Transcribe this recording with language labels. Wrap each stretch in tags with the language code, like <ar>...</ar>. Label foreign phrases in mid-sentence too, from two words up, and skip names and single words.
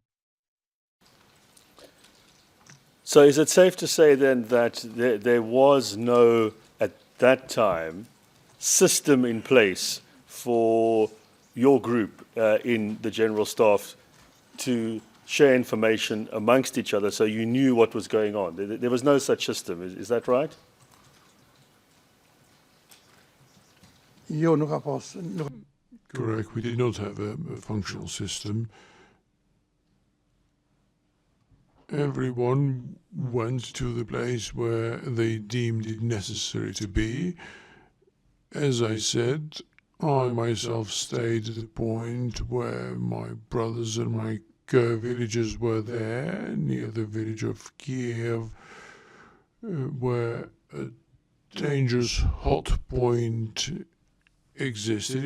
<en>So is it safe to say then that there was no, at that time, system in place for your group in the General Staff to share information amongst each other so you knew what was going on? There was no such system, is that right?</en> <sq>Jo, nuk ka pas.</sq> <en>Correct, we did not have a functional system. Everyone went to the place where they deemed it necessary to be. As I said, I myself stayed at the point where my brothers and my villagers were there, near the village of Kiev, where a dangerous hot point existed.</en>